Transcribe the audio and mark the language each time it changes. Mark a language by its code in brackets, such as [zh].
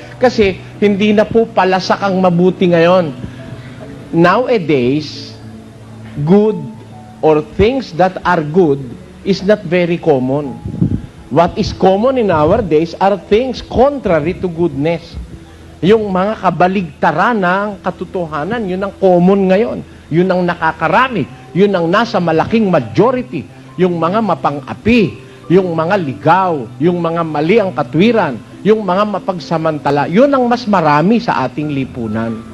[tl] Kasi, hindi na po palasak ang mabuti ngayon. [en] Nowadays, good or things that are good is not very common. What is common in our days are things contrary to goodness. [tl] Yung mga kabaligtaran ng katotohanan, yun ang common ngayon. Yun ang nakakarami. Yun ang nasa malaking majority. Yung mga mapang-api, yung mga ligaw, yung mga mali ang katwiran, yung mga mapagsamantala, yun ang mas marami sa ating lipunan.